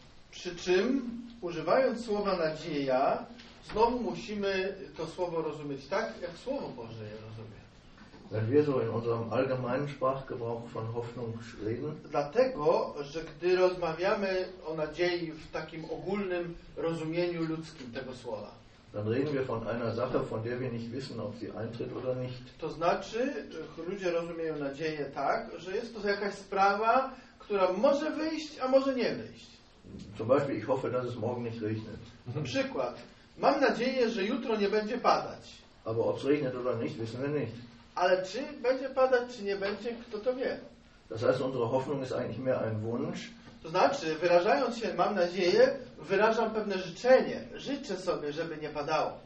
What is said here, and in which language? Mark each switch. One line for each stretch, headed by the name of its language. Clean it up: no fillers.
Polish: Przy czym, używając słowa nadzieja, znowu musimy to słowo rozumieć tak, jak Słowo Boże je rozumie.
German: Wenn wir so in unserem allgemeinen Sprachgebrauch von Hoffnung reden,
Polish: dlatego, że gdy rozmawiamy o nadziei w takim ogólnym rozumieniu ludzkim tego słowa,
German: dann reden wir von einer Sache, von der wir nicht wissen, ob sie eintritt oder nicht.
Polish: To znaczy, ludzie rozumieją nadzieję tak, że jest to jakaś sprawa, która może wyjść, a może nie wyjść.
German: Zum Beispiel, ich hoffe, dass es morgen nicht regnet.
Polish: Przykład. Mam nadzieję, że jutro nie będzie padać.
German: Aber ob es regnet oder nicht, wissen wir nicht.
Polish: Ale czy będzie padać, czy nie będzie, kto to wie.
German: Das heißt, unsere Hoffnung ist eigentlich mehr ein Wunsch.
Polish: To znaczy, wyrażając się, mam nadzieję, wyrażam pewne życzenie. Życzę sobie, żeby nie padało.